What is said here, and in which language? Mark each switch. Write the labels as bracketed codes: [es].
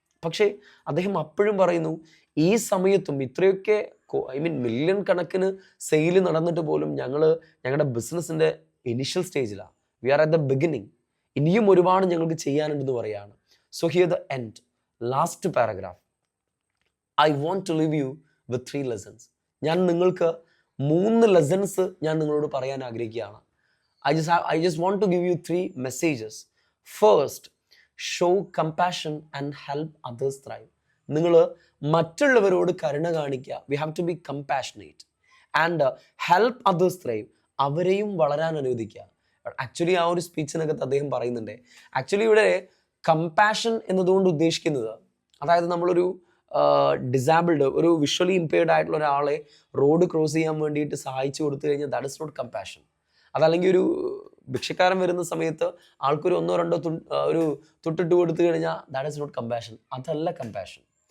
[ml] പക്ഷേ അദ്ദേഹം അപ്പോഴും പറയുന്നു, ഈ സമയത്തും ഇത്രയൊക്കെ മില്യൺ കണക്കിന് സെയിൽ നടന്നിട്ട് പോലും ഞങ്ങളുടെ ബിസിനസ്സിൻ്റെ ഇനിഷ്യൽ സ്റ്റേജിലാണ്. [en] We are at the beginning. [ml] ഇനിയും ഒരുപാട് ഞങ്ങൾക്ക് ചെയ്യാനുണ്ടെന്ന് പറയാണ്. [en] So here the end, last paragraph. I want to leave you with 3 lessons. [ml] ഞാൻ നിങ്ങൾക്ക് 3 ലെസൺസ് ഞാൻ നിങ്ങളോട് പറയാൻ ആഗ്രഹിക്കുകയാണ്. [en] I just want to give you 3 messages. First, show compassion and help others thrive. [ml] നിങ്ങൾ മറ്റുള്ളവരോട് കരുണ കാണിക്കുക. [en] We have to be compassionate and help others thrive. [ml] അവരെയും വളരാൻ അനുവദിക്കുക. ആക്ച്വലി ആ ഒരു സ്പീച്ചിനകത്ത് അദ്ദേഹം പറയുന്നുണ്ട്, ആക്ച്വലി ഇവിടെ കമ്പാഷൻ എന്നതുകൊണ്ട് ഉദ്ദേശിക്കുന്നത്, അതായത് നമ്മളൊരു ഡിസാബിൾഡ്, ഒരു വിഷ്വലി ഇമ്പയർഡ് ആയിട്ടുള്ള ഒരാളെ റോഡ് ക്രോസ് ചെയ്യാൻ വേണ്ടിയിട്ട് സഹായിച്ചു കൊടുത്തു കഴിഞ്ഞാൽ [en] That is not compassion. [ml] അതല്ലെങ്കിൽ ഒരു ഭിക്ഷക്കാരൻ വരുന്ന സമയത്ത് ആൾക്കൊരു 1-2 ഒരു തൊട്ടിട്ട് കൊടുത്തു കഴിഞ്ഞാൽ [en] That is not compassion. [ml] അതല്ല കമ്പാഷൻ.